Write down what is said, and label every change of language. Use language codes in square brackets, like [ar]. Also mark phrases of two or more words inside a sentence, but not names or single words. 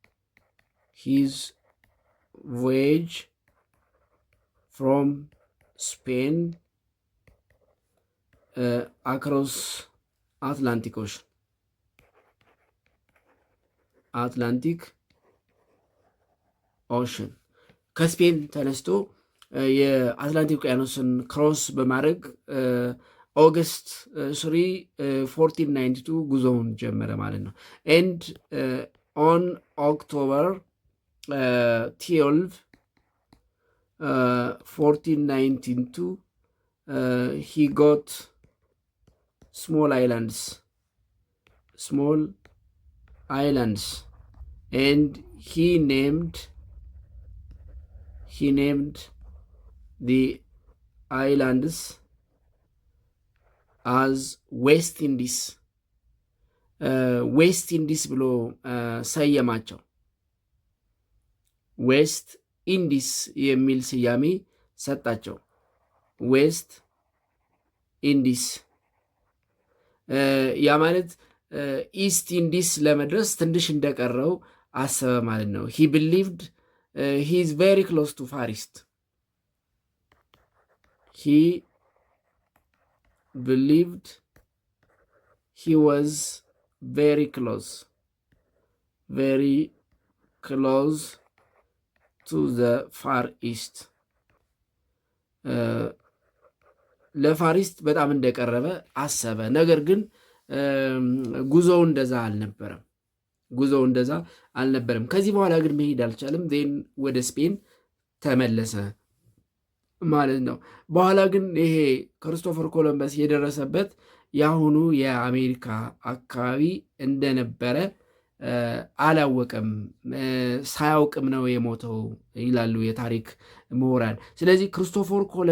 [en] from Spain across Atlantic Ocean [am] ከስፔን ተነስቶ የአትላንቲክ ውቅያኖስን ክሮስ በማድረግ ኦገስት 1492 ጉዞውን ጀመረ ማለት ነው። [en] and on October 12 1492 he got small islands and he named the islands [am] as ዌስት ኢንዲስ ብሎ ሰየማቸው። ዌስት ኢንዲስ የሚል ስያሜ ሰጣቸው። ዌስት ኢንዲስ ያ ማለት ኢስት ኢንዲስ ለመድረስ ትንሽ እንደቀረው አሰበ ማለት ነው። [en] he believed he is very close to Far East he believed he was very close to the Far East [am] ለፋሪስት በጣም እንደቀረበ አሰበ። ነገር ግን ጉዞው እንደዛ አልነበረም። ከዚህ በኋላ ግን መሄድ አልቻለም። ዜን ወደ ስፔን ተመለሰ ማለት ነው። በኋላ ግን ይሄ ክርስቶፈር ኮሎምበስ የደረሰበት የአሁኑ የአሜሪካ አካባቢ እንደነበረ አላወቀም። ሳያውቅም ነው የሞተው ይላሉ የታሪክ ምሁራን። ስለዚህ ክርስቶፈር